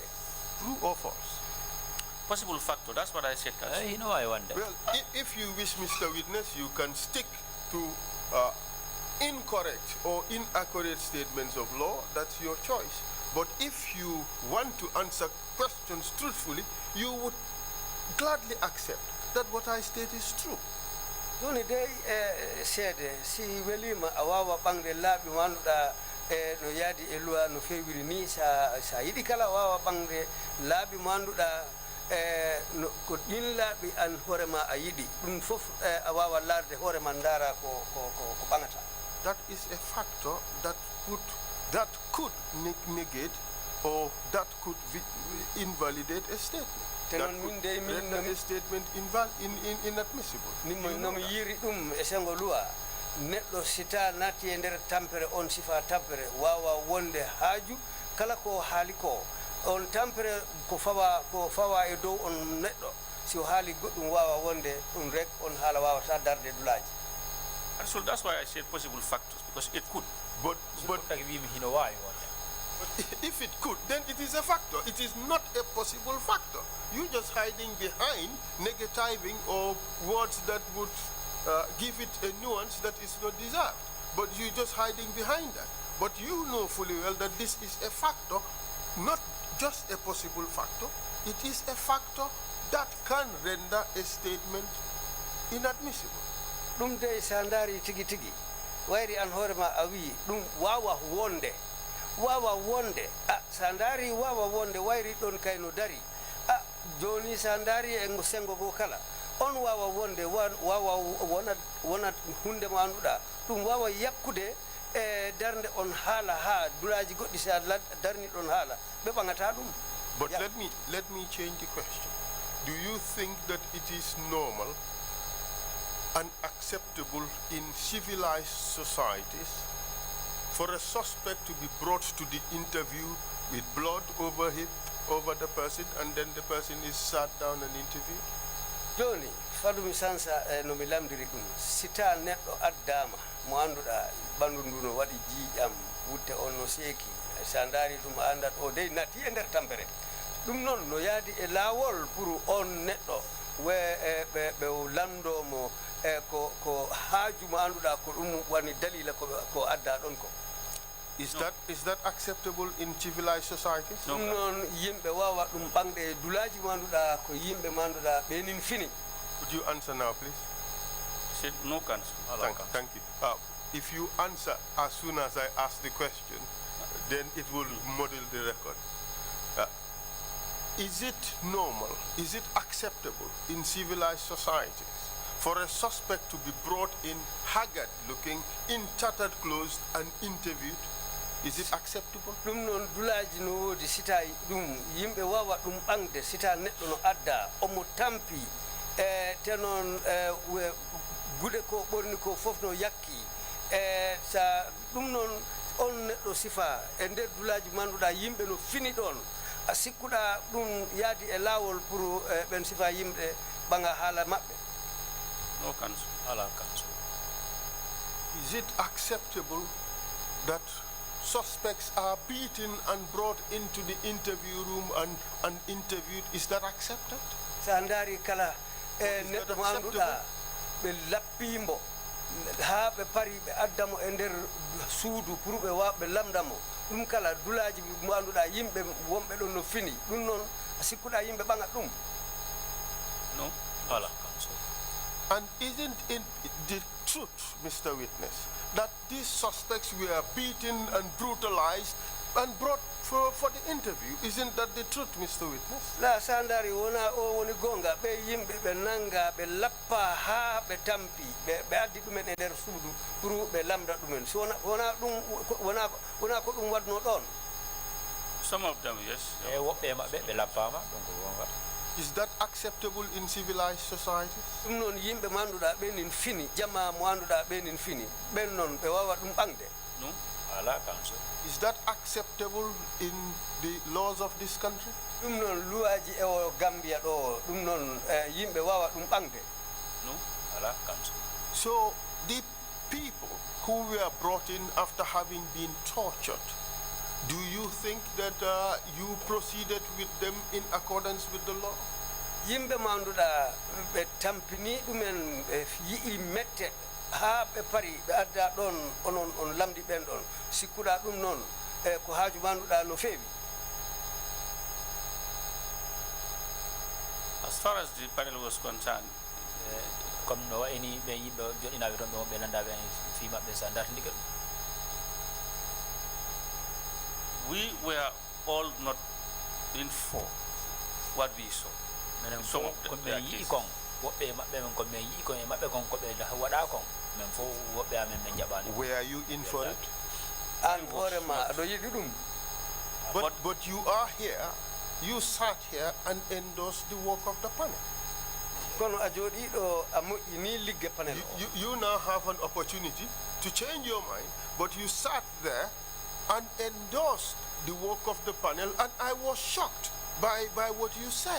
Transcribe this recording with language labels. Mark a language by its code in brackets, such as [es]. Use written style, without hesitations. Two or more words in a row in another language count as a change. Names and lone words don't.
[en] True or false? Possible factor. That's what I said, Council. [ff] hino wawi wonde. [en] Well, if you wish, Mr. Witness, you can stick to incorrect or inaccurate statements of law. That's your choice. But if you want to answer questions truthfully, you would gladly accept that what I state is true. [ff] joni dey seede si welima a wawa ɓangde laaɓi manduɗa no yaadi e luwa no fewiri ni sa yiɗi kala wawa ɓangde laaɓi manduɗa ko ɗin laaɓi an hoorema a yiɗi ɗum fof a wawa laarde hoorema ndaara ko ɓagata. [en] That is a factor that could negate or that could invalidate a statement. That could render a statement inadmissible. [ff] nomi yiri ɗum e sengo luwa neɗɗo sita natti e nder tampere on sifa tampere wawa wonde haaju kala ko haali ko on tampere ko fawa e dow on neɗɗo si o haali goɗɗum wawa wonde ɗum rek on haala wawata darde dulaji. [en] So that's why I said possible factors, because it could. But [ff] taki wimi hino wawi wonde. [en] if it could, then it is a factor. It is not a possible factor. You're just hiding behind negativing or words that would give it a nuance that is not deserved. But you're just hiding behind that. But you know fully well that this is a factor, not just a possible factor. It is a factor that can render a statement inadmissible. [ff] ɗum de sa ndaari tigi tigi wayri an hoorema a wi ɗum wawa wonde sa ndaari wawa wonde wayri ɗon kayno dari joni sa ndaari e sengo go kala on wawa wonde wawa wonat hunde mo annduɗa ɗum wawa yakkude e darde on haala ha dulaji goɗɗi sa darni ɗon haala ɓe ɓagata ɗum. [en] But let me change the question. Do you think that it is normal and acceptable in civilized societies for a suspect to be brought to the interview with blood over the person, and then the person is sat down and interviewed? [ff] Joni fadumi sansa no mi lamdiri ɗum sita neɗɗo addama mo annduɗa ɓandu ndu no waɗi jiiƴam wutte on no seeki sa ndaari ɗum andat o dey nati e nder tampere ɗum noon no yaadi e laawol pour on neɗɗo ɓe lamdomo ko haaju mo annduɗa ko ɗum woni dalila ko adda ɗon ko. [en] Is that acceptable in civilized societies? [ff] ɗum noon yimɓe wawa ɗum ɓangde e dulaji mo annduɗa ko yimɓe mo annduɗa ɓenin fini. [en] Would you answer now, please? Said no council. Thank you. If you answer as soon as I ask the question, then it will model the record. Is it normal, is it acceptable in civilized societies for a suspect to be brought in haggard looking, in tattered clothes and interviewed? Is it acceptable? [ff] ɗum noon dulaji no woodi sita ɗum yimɓe wawa ɗum ɓangde sita neɗɗo no adda omo tampi te noon guɗe ko ɓorni ko fof no yakki sa ɗum noon on neɗɗo sifa e nder dulaji manduɗa yimɓe no fini ɗon a sikkuɗa ɗum yaadi e laawol pour ɓen sifa yimɓe ɓaga haala maɓɓe. [en] No council. [ff] Ala council. [en] Is it acceptable that suspects are beaten and brought into the interview room and interviewed? Is that accepted? [ff] Sa ndaari kala neɗɗo mo annduɗa ɓe lappimo ha ɓe pari ɓe addamo e nder suudu pour ɓe lamdamo ɗum kala dulaji mo annduɗa yimɓe wonɓe ɗon no fini ɗum noon a sikkuɗa yimɓe ɓagat ɗum. [en] No. [ff] Ala council. [en] And isn't it the truth, Mr. Witness, that these suspects were beaten and brutalized and brought for the interview? Isn't that the truth, Mr. Witness? [ff] La sandari wona o woni gonga ɓe yimɓe ɓe nanga ɓe lappa ha ɓe tampi ɓe addi ɗumen e nder suudu pour ɓe lamda ɗumen so wona ko ɗum wadno ɗon. [en] Some of them, yes. [ff] E woɓɓe maɓɓe ɓe lappama ɗum ko gonga. [en] Is that acceptable in civilized societies? [ff] ɗum noon yimɓe mo annduɗa ɓenin fini jamma mo annduɗa ɓenin fini ɓen noon ɓe wawa ɗum ɓangde. [en] No. [ff] Ala council. [en] Is that acceptable in the laws of this country? [ff] ɗum noon luwaji e o Gambia ɗo ɗum noon yimɓe wawa ɗum ɓangde. [en] No. [ff] Ala council. [en] So the people who were brought in after having been tortured, do you think that you proceeded with them in accordance with the law? [ff] yimɓe mo annduɗa ɓe tampini ɗumen ɓe yii mette ha ɓe pari ɓe adda ɗon on lamdi ɓen ɗon sikkuɗa ɗum noon ko haaju ma annduɗa no feewi. [en] As far as the panel was concerned, [ff] comme no wayni ɓe yimɓe joɗɗinaɓe toon ɓe ɓe landaɓe fi maɓɓe sa dartindiga ɗum. [en] we were all not in for what we saw. [ff] Menen [en] Some of [ff] ko [en] their [ff] ɓe yii [en] cases. [ff] kon woɓɓe maɓɓe men ko ɓe yii kon e maɓɓe kon ko ɓe waɗa kon men fof woɓɓe amen ɓe jaɓani. [en] Were you in for it? [ff] An hoorema aɗo yiɗi ɗum. [en] But you are here, you sat here and endorsed the work of the panel. [ff] kono a jooɗiɗo a moƴƴini ligge panel o. [en] You now have an opportunity to change your mind, but you sat there and endorsed the work of the panel, and I was shocked by what you said.